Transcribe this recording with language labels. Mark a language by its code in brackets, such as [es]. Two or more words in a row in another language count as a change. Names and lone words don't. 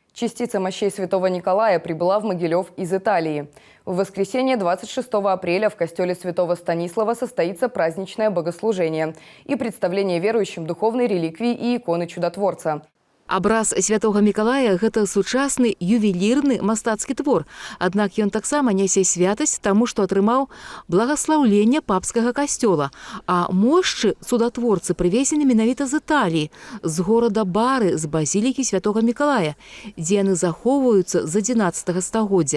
[ru] Частица мощей святого Николая прибыла в Могилев из Италии. В воскресенье 26 апреля в костеле святого Станислава состоится праздничное богослужение и представление верующим духовной реликвии и иконы чудотворца. [be] Абраз святого Миколая – гэта сучасны ювелірны мастацкі твор. Аднак ён таксама нясе святасць таму, што атрымаў благаслаўленне папскага касцёла. А мошчы цудатворцы прывезены менавіта з Італіі, з горада Бары, з базілікі святого Миколая, дзе яны захоўваюцца з 11 стагоддзя.